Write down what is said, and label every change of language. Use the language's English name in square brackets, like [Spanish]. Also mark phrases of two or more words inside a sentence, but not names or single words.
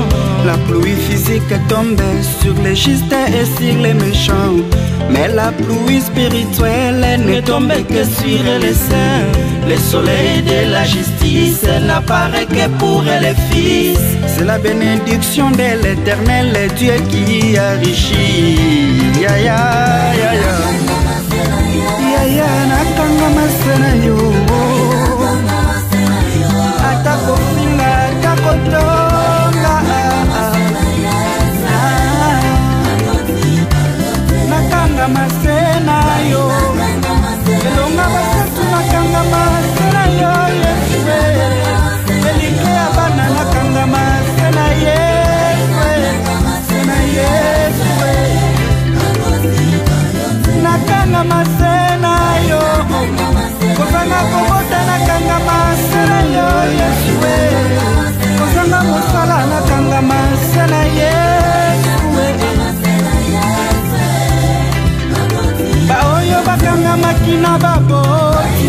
[French] La pluie physique tombe sur les justes et sur les méchants, mais la pluie spirituelle ne tombe que sur les saints. Le soleil de la justice n'apparaît que pour les fils. C'est la bénédiction de l'Éternel, Dieu qui enrichit. [Lingala] Ya ya ya ya. Ya ya nakanga masena yo. Atako finga, atako tonga. Nakanga masena yo. Elonga basatu nakanga masena yo. Yeswe. Elike abana nakanga masena yeswe. Masena yeswe. Nakanga masena yo. Kozanga kobota nakanga masena yo. Yeswe. Kozanga mosala nakanga masena yeswe. Baoyo bakanga makina baboti.